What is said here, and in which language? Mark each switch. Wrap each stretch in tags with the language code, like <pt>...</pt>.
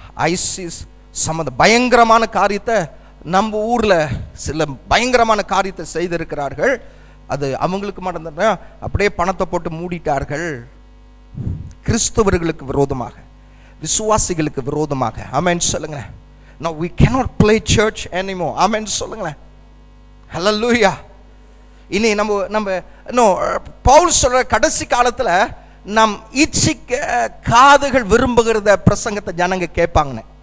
<ta>ISIS சம்பந்த பயங்கரமான காரியத்தை நம்ம ஊர்ல சில பயங்கரமான காரியத்தை செய்திருக்கிறார்கள். அது அவங்களுக்கு மட்டும் அப்படியே பணத்தை போட்டு மூடிட்டார்கள். கிறிஸ்தவர்களுக்கு விரோதமாக, விசுவாசிகளுக்கு விரோதமாக. ஆமென் சொல்லுங்க.</ta> <en>Now we cannot play church anymore.</en> <ta>ஆமென் சொல்லுங்க. ஹல்லேலூயா. இனி நம்ம பவுல் சொல்ற கடைசி காலத்துல நம் இச்சிக்க காதுகள் விரும்புகிறத பிரசங்கத்தை ஜனங்க கேட்பாங்க.</ta>